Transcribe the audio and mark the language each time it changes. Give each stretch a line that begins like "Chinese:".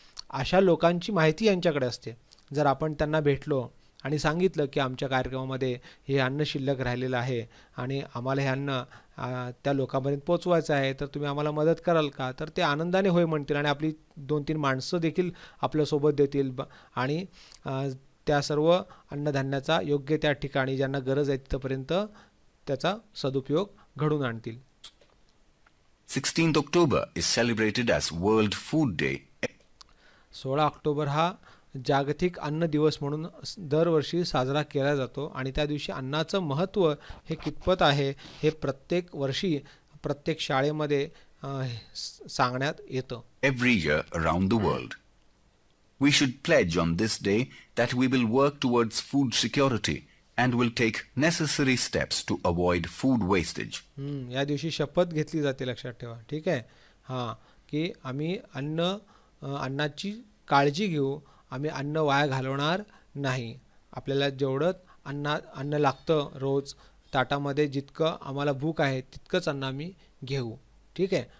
Marathi: अशा लोकांची माहिती यांच्याकडे असते. जर आपण त्यांना भेटलो आणि सांगितलं की आमच्या कार्यक्रमामध्ये हे अन्न शिल्लक राहिलेलं आहे आणि आम्हाला हे अन्न त्या लोकांपर्यंत पोचवायचं आहे, तर तुम्ही आम्हाला मदत कराल का, तर ते आनंदाने होय म्हणतील आणि आपली 2-3 माणसं देखील आपल्यासोबत देतील आणि त्या सर्व अन्नधान्याचा योग्य त्या ठिकाणी ज्यांना गरज आहे तिथपर्यंत त्याचा सदुपयोग घडून आणतील.
English: 16th October is celebrated as World Food Day.
Marathi: 16 October हा जागतिक अन्न दिवस म्हणून दरवर्षी साजरा केला जातो आणि त्या दिवशी अन्नाचं महत्त्व हे कितपत आहे हे प्रत्येक वर्षी प्रत्येक शाळेमध्ये सांगण्यात येतं.
English: Every year around the world. We should pledge on this day that we will work towards food security and will take necessary steps to avoid food wastage.
Marathi: या दिवशी शपथ घेतली जाते, लक्षात ठेवा. ठीक आहे. हां, की आम्ही अन्नाची काळजी घेऊ, आम्ही अन्न वाया घालवणार नाही. आपल्याला जेवढं अन्न लागतं रोज ताटामध्ये, जितकं आम्हाला भूक आहे तितकंच अन्न आम्ही घेऊ. ठीक आहे.